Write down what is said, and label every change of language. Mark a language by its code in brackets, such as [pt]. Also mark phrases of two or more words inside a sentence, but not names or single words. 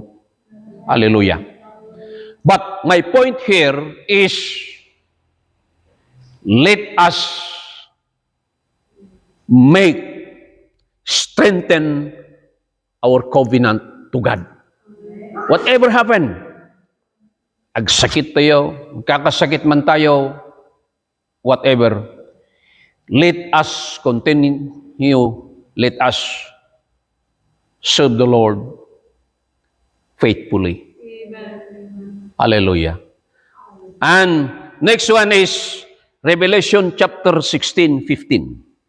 [en] Hallelujah. But my point here is, let us strengthen our covenant to God. Whatever happened, [ilo] agsakit tayo, kakasakit man tayo, [en] whatever, let us continue, let us serve the Lord faithfully. Amen. Hallelujah. And next one is Revelation chapter 16:15.